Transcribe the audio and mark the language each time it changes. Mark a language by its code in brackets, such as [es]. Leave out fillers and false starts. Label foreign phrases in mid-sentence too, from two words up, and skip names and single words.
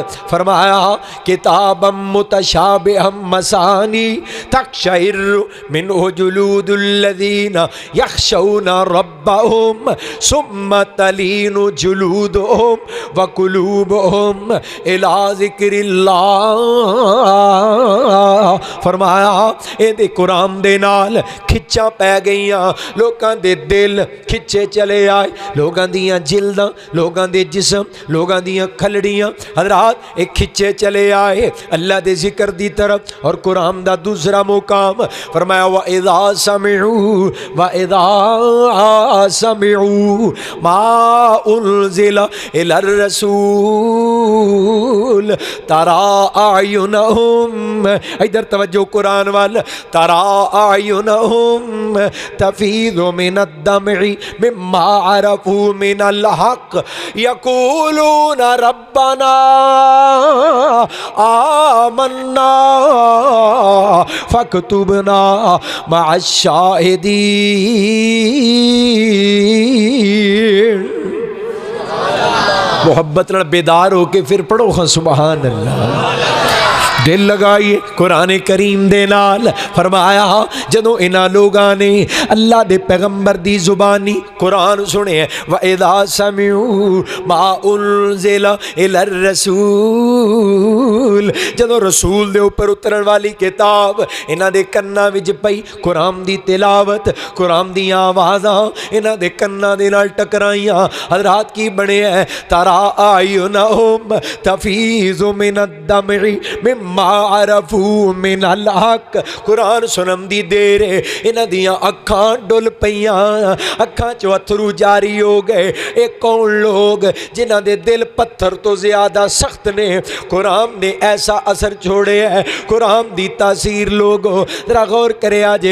[ar] فرمایا كتابا متشابها مثاني تقشعر منه جلود الذين يخشون ربهم ثم تلين جلودهم وقلوبهم إلى ذكر الله. [pa] فرمایا اے قرآن دے نال کھچاں پے گئیاں، لوکاں دے دل کھچے چلے آئے، لوکاں دیاں جلداں، لوکاں دے جسم، لوکاں دیاں کھلڑیاں حضرات اک کھچے چلے آئے اللہ دے ذکر دی طرف. اور قرآن دا دوسرا مقام فرمایا [ar] وإذا سمعوا ما أنزل إلى الرسول ترى [pa] أعينهم، ایدھر توجہ قرآن وال, [ar] ترى أعينهم تفيض من الدمع مما عرفوا من الحق يقولون ربنا آمنا فاكتبنا مع الشاهدين. [pa] محبت نال بیدار ہو کے فیر پڑھو ہاں [ar] سبحان الله. [pa] دل لائیے قرآن کریم دے نال. فرمایا جدوں ایہناں لوکاں نے اللہ دے پیغمبر دی زبانی قرآن سنے [ar] وإذا سمعوا ما أنزل إلى الرسول, [pa] جدوں رسول دے اوپر اترن والی کتاب ایہناں دے کناں وچ پئی، قرآن دی تلاوت، قرآن دیاں آوازاں ایہناں دے کناں دے نال ٹکرائیاں. حضرات کی بنیا [ar] ترى أعينهم تفيض من الدمع مما عرفوا من الحق. [pa] قرآن سنن دی دیر ایہناں دیاں اکھاں ڈل پئیاں، اکھاں چوں اتھرو جاری ہو گئے. اے کون لوک جنہاں دے دل پتھر توں زیادہ سخت نے? قرآن نے ایسا اثر چھوڑے ہے، قرآن دی تاثیر لوکو ذرا غور کرے جے.